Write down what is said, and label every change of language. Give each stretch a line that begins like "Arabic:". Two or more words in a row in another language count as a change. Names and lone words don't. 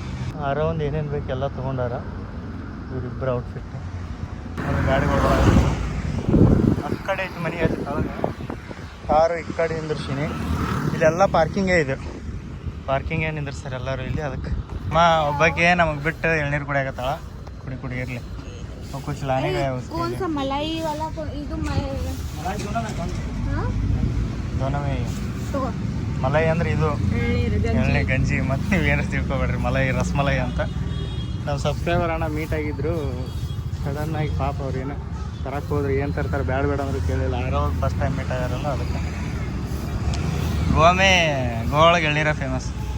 Kannada: ಅರೌಂಡ್ ಏನೇನು ಬೇಕು ಎಲ್ಲ ತೊಗೊಂಡಾರ ಇವರಿಬ್ಬರು ಔಟ್ಫಿಟ್. ಗಾಡಿಗಳು ಆ ಕಡೆ ಐತಿ ಮನೆ ಐತಿ ಒಳಗೆ. ಕಾರು ಈ ಕಡೆ ನಿಂದಿರ್ಸೀನಿ. ಇಲ್ಲೆಲ್ಲ ಪಾರ್ಕಿಂಗೇ ಇದೆ. ಪಾರ್ಕಿಂಗೇ ನಿಂದಿರ್ಸ್ತಾರೆ ಎಲ್ಲರೂ ಇಲ್ಲಿ. ಅದಕ್ಕೆ ಒಬ್ಬಕ್ಕೆ ನಮಗೆ ಬಿಟ್ಟು ಎಳ್ನೀರು ಕುಡಿಯಾಕತ್ತಾಳ. ಕುಡಿ ಇರಲಿ.
Hindi: कुछ लाने गए उसके कौन सा मलाई वाला दोनों में मलाई
Kannada: ಅಂದ್ರೆ ಇದು ಎಳ್ನೀರು ಗಂಜಿ. ಮತ್ತು ನೀವೇನು ತಿಳ್ಕೊಬೇಡ್ರಿ, ರಸಮಲೈ ಅಂತ. ನಾವು ಸಬ್ಸ್ಕ್ರೈಬರ್ ಅಣ್ಣ ಮೀಟ್ ಆಗಿದ್ರು. ಸಡನ್ನಾಗಿ ಪಾಪ ಅವ್ರೇನು ತರಕ್ಕೆ ಹೋದ್ರೆ ಏನು ತರ್ತಾರೆ, ಬೇಡ ಅಂದ್ರೆ ಕೇಳಿಲ್ಲ. ಯಾರೋ
English: first time meet
Kannada: ಆಗ್ಯಾರಲ್ಲ, ಅದಕ್ಕೆ. ಗೋವಾ ಒಳಗೆ ಎಳ್ನೀರ ಫೇಮಸ್.